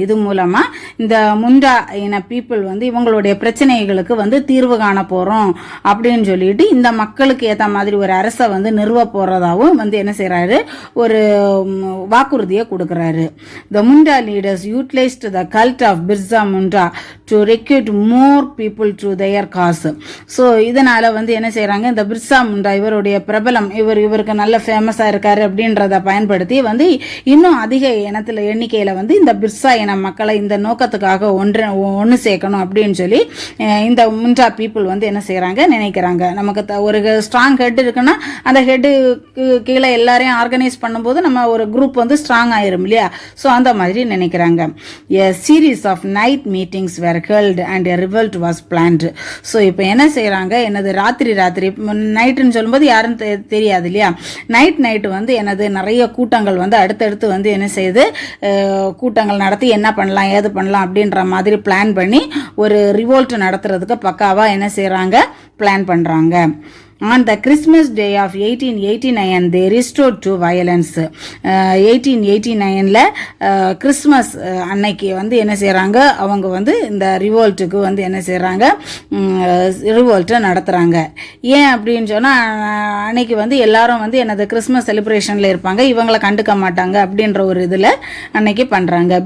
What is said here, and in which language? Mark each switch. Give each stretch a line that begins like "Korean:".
Tamil: இது மூலமா இந்த முண்டா இன பீப்புள் வந்து இவங்களுடைய பிரச்சனைகளுக்கு வந்து தீர்வு காண போறோம் அப்படின்னு சொல்லிட்டு இந்த மக்களுக்கு ஏற்ற மாதிரி ஒரு அரசை வந்து நிறுவ போறதாவும் வந்து என்ன செய்யறாரு, ஒரு வாக்குறுதியை கொடுக்கறாரு.
English: The Munda leaders utilized the cult of Birsa Munda to recruit more people to their cause.
Tamil: So இதனால வந்து என்ன செய்யறாங்க, இந்த பிர்சா முண்டா இவருடைய பிரபலம், இவருக்கு நல்ல ஃபேமஸா இருக்காரு அப்படின்றத பயன்படுத்தி வந்து இன்னும் அதிக எண்ணிக்கையில வந்து இந்த பிர்சா இன மக்களை இந்த நோக்கத்துக்காக ஒன்று சேர்க்கணும் அப்படின்னு சொல்லி இந்த முண்டா பீப்புள் வந்து என்ன செய்யறாங்க, நினைக்கிறாங்க. நமக்கு ஒரு ஸ்ட்ராங் ஹெட் இருக்குன்னா அந்த ஹெட்டு கீழே எல்லாரையும் ஆர்கனைஸ் பண்ணும்போது நம்ம ஒரு குரூப் வந்து ஸ்ட்ராங் ஆயிரும் இல்லையா. ஸோ அந்த மாதிரி நினைக்கிறாங்க.
English: A series of night meetings were were held and a revolt was planned.
Tamil: So இப்போ என்ன செய்கிறாங்க, எனது ராத்திரி நைட்டுன்னு சொல்லும்போது யாரும் தெரியாது இல்லையா, நைட்டு வந்து எனது நிறைய கூட்டங்கள் வந்து அடுத்தடுத்து வந்து என்ன செய்யுது, கூட்டங்கள் நடத்தி என்ன பண்ணலாம் ஏது பண்ணலாம் அப்படின்ற மாதிரி பிளான் பண்ணி ஒரு ரிவோல்ட் நடத்துறதுக்கு பக்காவாக என்ன செய்கிறாங்க, பிளான் பண்ணுறாங்க.
English: On the Christmas day of 1889 they restored to violence.
Tamil: 1889ல Christmas அன்னைக்கு வந்து என்ன செய்கிறாங்க, அவங்க வந்து இந்த ரிவோல்ட்டுக்கு வந்து என்ன செய்கிறாங்க, ரிவோல்ட்டை நடத்துகிறாங்க. ஏன் அப்படின்னு சொன்னால் அன்னைக்கு வந்து எல்லாரும் வந்து எனது கிறிஸ்மஸ் செலிப்ரேஷனில் இருப்பாங்க, இவங்களை கண்டுக்க மாட்டாங்க அப்படின்ற ஒரு இதில் அன்னைக்கு பண்ணுறாங்க.